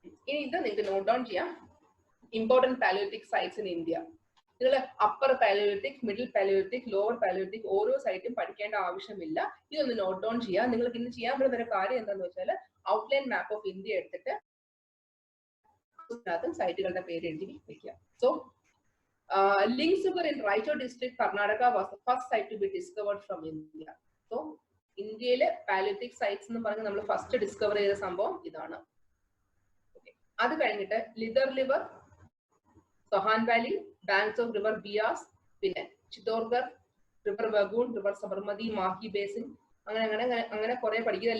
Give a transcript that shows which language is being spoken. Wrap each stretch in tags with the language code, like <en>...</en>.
<ml>ഇനി ഇത് നിങ്ങൾക്ക് നോട്ട് ഡൗൺ ചെയ്യാം. Important Palaeolithic sites in India. നിങ്ങൾ upper Palaeolithic, middle Palaeolithic, lower Palaeolithic ഓരോ സൈറ്റും പഠിക്കേണ്ട ആവശ്യമില്ല. ഇതൊന്ന് നോട്ട് ഡൗൺ ചെയ്യാം. നിങ്ങൾക്ക് ഇന്ന് ചെയ്യാൻ പറ്റുന്ന ഒരു കാര്യം എന്താണെന്ന് വെച്ചാൽ ഔട്ട്ലൈൻ മാപ്പ് ഓഫ് ഇന്ത്യ എടുത്തിട്ട് സൈറ്റുകളുടെ പേര് എഴുതി വെക്കുക.</ml> <en>So Lingsugger in Raichur district, Karnataka was the first site to be discovered from India.</en> <ml>So ഇന്ത്യയിലെ പാലിയോലിത്തിക് സൈറ്റ്സ് എന്ന് പറഞ്ഞ് നമ്മൾ ഫസ്റ്റ് ഡിസ്കവർ ചെയ്ത സംഭവം ഇതാണ്. അത് കഴിഞ്ഞിട്ട് ലിതർ liver, സൊഹാൻ Valley, banks of river Beas, പിന്നെ ചിത്തോർഗർ, river വഗൂൺ, river Sabarmati, Mahe basin, അങ്ങനെ അങ്ങനെ അങ്ങനെ കുറെ പഠിക്കുക.</ml>